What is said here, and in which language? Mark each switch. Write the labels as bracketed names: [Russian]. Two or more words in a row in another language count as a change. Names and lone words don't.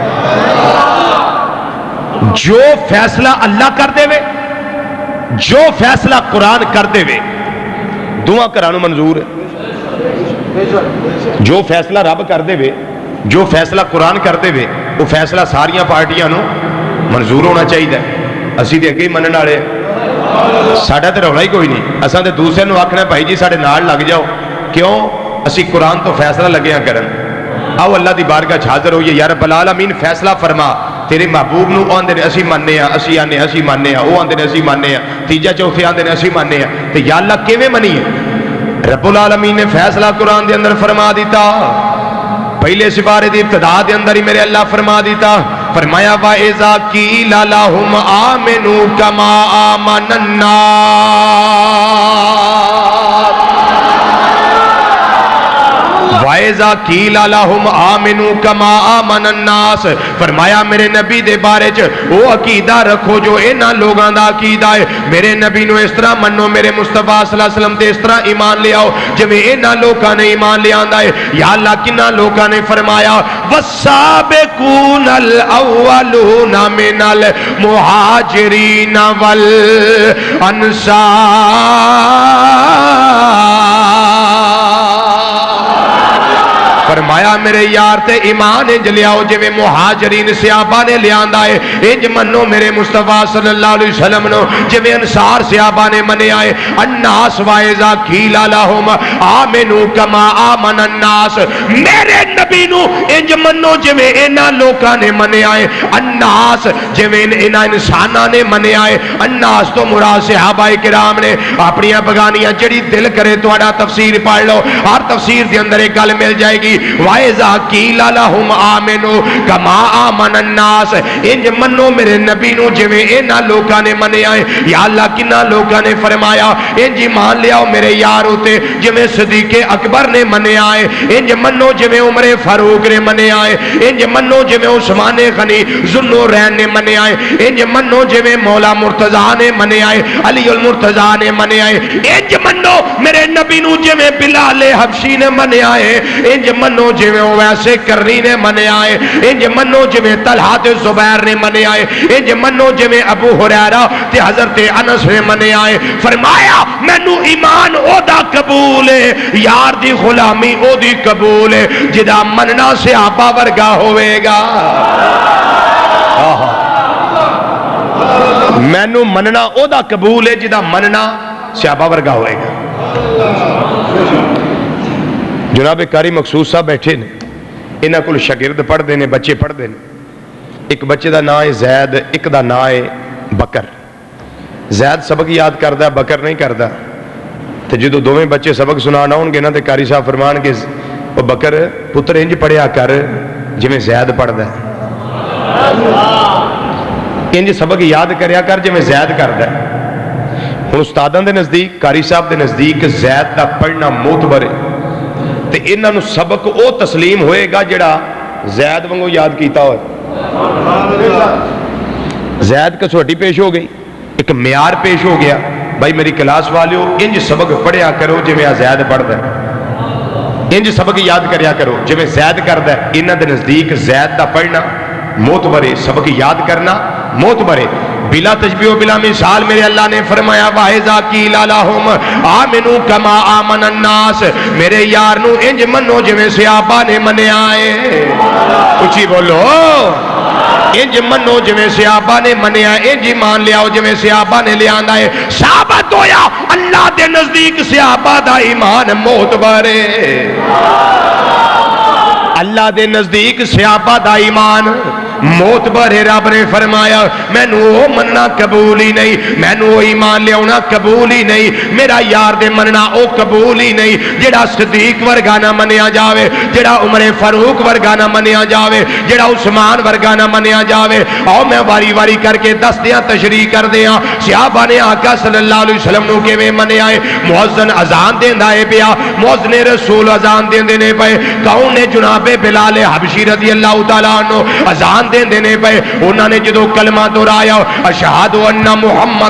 [Punjabi] جو فیصلہ اللہ کر دے وے, جو فیصلہ قرآن کر دے وے, دعا کرانو منظور ہے. جو فیصلہ رب کر دے وے, جو فیصلہ قرآن کر دے وے, وہ فیصلہ ساریاں پارٹیاں نو منظور ہونا چاہیے. اسی دے اگے ہی منن والے, ساڈا تے رولا ہی کوئی نہیں. اساں تے دوسرے نو آکھنا بھائی جی ساڈے نال لگ جاؤ, کیوں؟ اسی قرآن تو فیصلہ لگے ہیں کرن. آؤ اللہ دی بارگاہ حاضر ہوئیے, [Arabic] یا رب العالمین [Punjabi] فیصلہ فرما. تیرے محبوب نو آندے نے اسی ماننے ہیں, اسی آنے اسی ماننے ہیں, وہ آندے نے اسی ماننے ہیں, تیجا چوتھے آندے نے اسی ماننے ہیں. تو [Arabic] یا اللہ [Punjabi] کیویں منی ہے؟ [Arabic] رب العالمین [Punjabi] نے فیصلہ قرآن دے اندر فرما دیتا. پہلے سپارے دی ابتدا دے اندر ہی میرے اللہ فرما دیتا, فرمایا [Arabic] وَإِذَا قِيلَ لَهُمْ آمِنُوا كَمَا آمَنَ النَّاسُ وَإِذَا قِيلَ لَهُمْ آمِنُوا كَمَا آمَنَ النَّاسُ. [Punjabi] فرمایا میرے نبی دے بارے چ وہ عقیدہ رکھو جو انہاں لوگاں دا عقیدہ ہے. میرے نبی نو اس طرح منو, میرے مصطفیٰ [Arabic] صلی اللہ علیہ وسلم [Punjabi] تے اس طرح ایمان لے آؤ جویں انہاں لوکاں نے ایمان لے آندا ہے. [Arabic] یا اللہ [Punjabi] کنہاں لوکاں نے فرمایا [Arabic] وَالسَّابِقُونَ الْأَوَّلُونَ مِنَ الْمُهَاجِرِينَ وَالْأَنصَارِ. [Punjabi] فرمایا میرے یار تے ایمان انج لیاؤ جویں مہاجرین صحابہ نے لیاندا ہے, انج منو میرے مصطفیٰ [Arabic] صلی اللہ علیہ وسلم [Punjabi] نو جویں انصار صحابہ نے منیا ہے. [Arabic] الناس وَإِذَا قِيلَ لَهُمْ آمِنُوا كَمَا آمَنَ النَّاسُ. [Punjabi] میرے نبی نو انج منو جویں انہاں لوکاں نے منیا ہے. الناس جویں انہاں انساناں نے منیا ہے. الناس تو مراد صحابہ کرام نے. اپنی بگانیاں جڑی دل کرے تہاڈا تفسیر پڑھ لو, ہر تفسیر دے اندر ایک گل مل جائے گی. [Arabic] وَإِذَا قِيلَ لَهُمْ آمِنُوا كَمَا آمَنَ النَّاسُ. [Punjabi] انج منو میرے نبی نو جویں انہاں لوکاں نے منیا ہے. [Arabic] یا اللہ [Punjabi] کنہاں لوکاں نے فرمایا انج ایمان لیاؤ میرے یار اُتے جویں صدیق اکبر نے منیا ہے. انج منو جویں عمر فاروق نے منیا ہے. انج منو جویں عثمان غنی ذوالنورین نے منیا ہے. انج منو جویں مولا مرتضیٰ نے منیا ہے, علی المرتضیٰ نے منیا ہے. انج منو میرے نبی نو جویں بلال حبشی نے منیا ہے. انج منو منو جویں او ویسے کرنی نے منیا ہے، انج منو جویں طلحہ تے زبیر نے منیا ہے، انج منو جویں ابو ہریرہ تے حضرت انس نے منیا ہے۔ فرمایا مینوں ایمان او دا قبول ہے، یار دی غلامی او دی قبول ہے جدا مننا صحابہ ورگا ہوئے گا۔ مینوں مننا او دا قبول ہے جدا مننا صحابہ ورگا ہوئے گا۔ جناب قاری مقصود صاحب بیٹھے نے، انہاں کول شاگرد پڑھتے ہیں، بچے پڑھتے ہیں۔ ایک بچے دا نام ہے زید، ایک دا نام ہے بکر۔ زید سبق یاد کردا، بکر نہیں کردا۔ تو جدو دوویں بچے سبق سنانا ہون گے نا تے قاری صاحب فرمان کے او بکر پتر انج پڑھیا کر جویں زید پڑھدا ہے، انج سبق یاد کریا کر جویں زید کردا ہے۔ ہن استاداں دے نزدیک، قاری صاحب دے نزدیک زید دا پڑھنا معتبر ہے تے انہاں نو سبق او تسلیم ہوئے گا جڑا زید وانگو یاد کیتا ہوئے۔ زید کسوٹی پیش ہو گئی، ایک معیار پیش ہو گیا، بھائی میری کلاس والیو انج سبق پڑھیا کرو جویں زید پڑھدا ہے، انج سبق یاد کریا کرو جویں زید کردا ہے۔ انہاں دے نزدیک زید دا پڑھنا معتبر ہے، سبق یاد کرنا معتبر ہے، بلا تشبیہ و بلا مثال۔ میرے اللہ نے فرمایا [Arabic] وَإِذَا قِيلَ لَهُمْ آمِنُوا كَمَا آمَنَ النَّاسِ، [Punjabi] میرے یار نو انج منو جویں صحابہ نے منیا ہے۔ اچھی بولو، انج منو جویں صحابہ نے منیا، انج ایمان لیاؤ جویں صحابہ نے لیانا ہے۔ ثابت ہویا اللہ دے نزدیک صحابہ دا ایمان معتبر ہے، اللہ دے نزدیک صحابہ دا ایمان معتبر ہے۔ رب نے فرمایا مینوں او مننا قبول ہی نہیں، مینوں او ایمان لیاؤنا قبول ہی نہیں، میرا یار دے مننا او قبول ہی نہیں جڑا صدیق ورگا نہ منیا جاوے، جڑا عمر فاروق ورگا نہ منیا جاوے، جڑا عثمان ورگا نہ منیا جاوے۔ آؤ میں واری واری کر کے دس دیاں، تشریح کر دیاں صحابہ نے آقا [Arabic] صلی اللہ علیہ وسلم [Punjabi] نو کیویں منیا ہے۔ مؤذن اذان دیندا ہے پیا، مؤذن رسول اذان دیندے نے پئے، کون نے جناب بلال حبشی [Arabic] رضی اللہ تعالیٰ عنہ [Punjabi] اذان دینے پہ انہوں نے جدو کلمہ دہرایا [Arabic] اشہد ان محمد